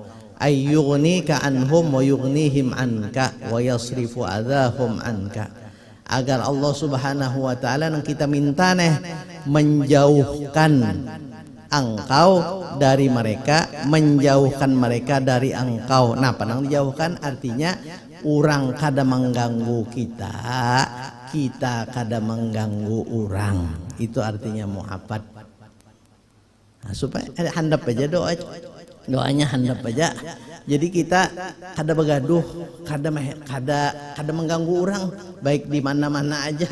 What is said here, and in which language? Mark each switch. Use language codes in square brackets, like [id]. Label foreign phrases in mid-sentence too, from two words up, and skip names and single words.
[ar] أن يغنيك عنهم ويغنيهم عنك ويصرف أذاهم عنك. [bjn] Agar Allah [ar] سبحانه وتعالى [bjn] nang kita minta menjauhkan engkau dari mereka, menjauhkan mereka dari engkau. Nah, panang dijauhkan artinya orang kada mengganggu kita, kita kada mengganggu orang. Itu artinya mu'afat. Nah, supaya handap aja doanya handap aja. Jadi kita kada begaduh, kada mengganggu orang, baik di mana-mana aja.